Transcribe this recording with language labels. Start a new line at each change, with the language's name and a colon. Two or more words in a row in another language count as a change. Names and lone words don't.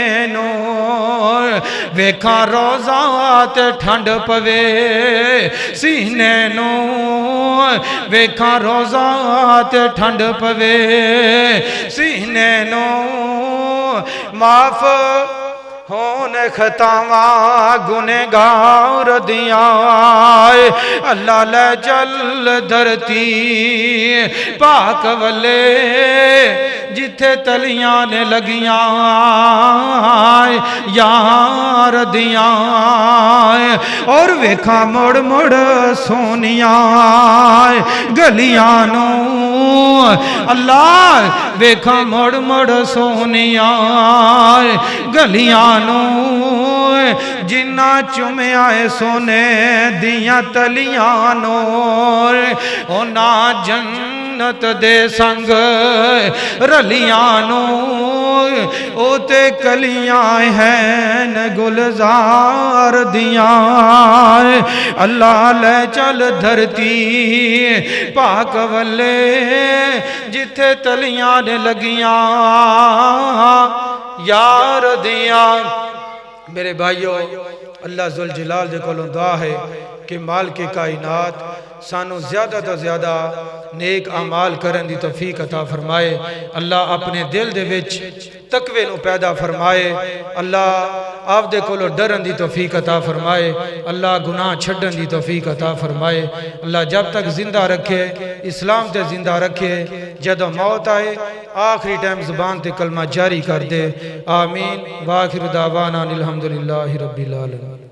Punjabi: نو، ویکھاں روزہ تے ٹھنڈ پوے سینے نو، ویکھاں روزہ تے ٹھنڈ پوے سینے نو، معاف ہون خطاواں گنہگار دیاں، اللہ لے چل دھرتی پاک ولے جتھے تلیاں نے لگیاں یار دیاں، اور ویکھاں مڑ مڑ سونیاں گلیاں نو، اللہ ویکھاں مڑ مڑ سونیاں گلیاں نو، جنہ چومے آئے سونے دیاں تلیاں نو، اونا جنت دے سنگ رلیاں نو، او تے کلیاں ہیں گلزار دیاں، اللہ لے چل دھرتی پاک ولے جتھے تلیاں نے لگیاں یار دیاں۔ میرے بھائیو اللہ ذوالجلال دے کولوں دعا ہے کہ مالک کائنات سانو زیادہ تو زیادہ نیک اعمال کرن دی توفیق عطا فرمائے اللہ اپنے دل دے وچ تقوی نو پیدا فرمائے اللہ آپ دے کولو ڈرن دی توفیق عطا فرمائے اللہ گناہ چھڑن دی توفیق عطا فرمائے اللہ جب تک زندہ رکھے اسلام تے زندہ رکھے جدو موت آئے آخری ٹائم زبان تے کلمہ جاری کر دے آمین
Arabic: وآخر دعوانا الحمدللہ رب العالمین